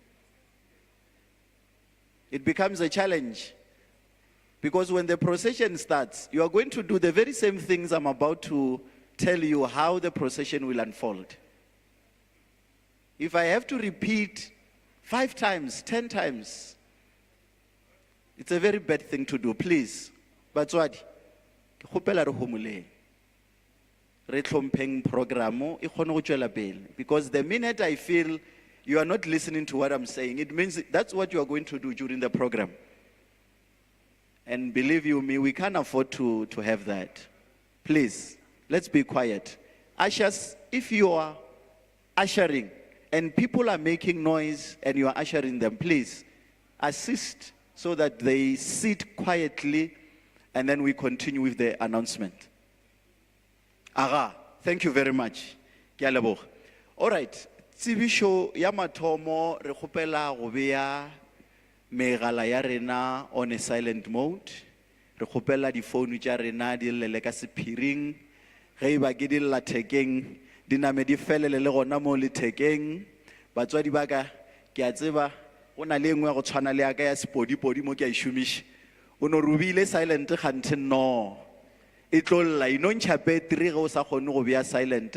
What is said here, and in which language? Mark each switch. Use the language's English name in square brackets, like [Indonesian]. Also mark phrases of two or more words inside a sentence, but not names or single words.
[English] It becomes a challenge, because when the procession starts, you are going to do the very same things I'm about to tell you how the procession will unfold. If I have to repeat 5 times, 10 times, it's a very bad thing to do. Please, [Northern Sotho] batswadi, ke kgopela re homoleng. Re tlhompheng programo e kgone go tswela pele, [English] because the minute I feel you are not listening to what I'm saying, it means that's what you are going to do during the program. And believe you me, we can't afford to have that. Please, let's be quiet. Ushers, if you are ushering and people are making noise and you are ushering them, please assist so that they sit quietly, and then we continue with the announcement. Aga, thank you very much. [Northern Sotho] Ke a leboga. [English] All right, [Northern Sotho] tsebišo ya mathomo re kgopela go bea megala ya rena [English] on a silent mode. [Northern Sotho] Re kgopela difounu tša rena di lele ka sephiring. Ge ba ke di lla thekeng, di name di felele le gona mo lethekeng. Batswadi ba ka, ke a tseba go na le engwe ya go tshwana le ya ka ya sepodipodi mo ke a e šomiša. O no rubile silent kganthe no. E tlo lla inontšha battery ge o sa kgone go bea silent.